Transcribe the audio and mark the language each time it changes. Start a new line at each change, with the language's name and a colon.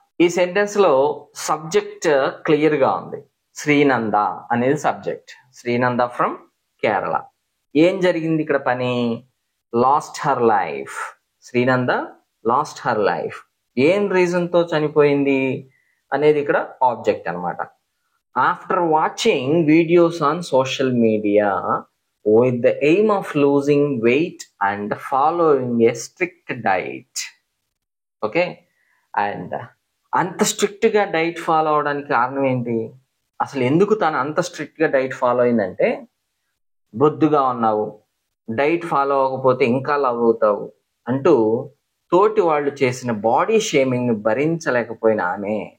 Telugu: ఈ సెంటెన్స్ లో subject clear గా ఉంది. శ్రీనంద అనేది సబ్జెక్ట్.
English: Sreenanda from Kerala.
Telugu: ఏం జరిగింది ఇక్కడ పని?
English: Lost her life. Sreenanda lost her life.
Telugu: ఏం రీజన్ తో చనిపోయింది అనేది ఇక్కడ ఆబ్జెక్ట్ అన్నమాట.
English: After watching videos on social media with the aim of losing weight and following a strict diet.
Telugu: Okay, and అంత స్ట్రిక్ట్ గా డైట్ ఫాలో అవడానికి కారణం ఏంటి? అసలు ఎందుకు తను అంత స్ట్రిక్ట్ గా డైట్ ఫాలో అయిందంటే, బొద్దుగా ఉన్నావు, డైట్ ఫాలో అవ్వకపోతే ఇంకా లవ్ అవుతావు అంటూ తోటి వాళ్ళు చేసిన బాడీ షేమింగ్ భరించలేకపోయిన ఆమె.